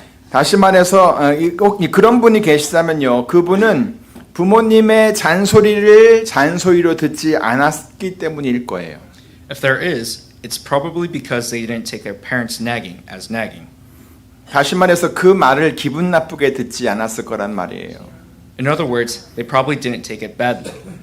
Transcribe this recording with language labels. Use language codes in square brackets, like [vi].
[ko] 다시 말해서 꼭 그런 분이 계시다면요. 그분은 부모님의 잔소리를 잔소리로 듣지 않았기 때문일 거예요. [en] If there is, it's probably because they didn't take their parents nagging as nagging. [ko] 다시 말해서 그 말을 기분 나쁘게 듣지 않았을 거란 말이에요. [en] In other words, they probably didn't take it badly.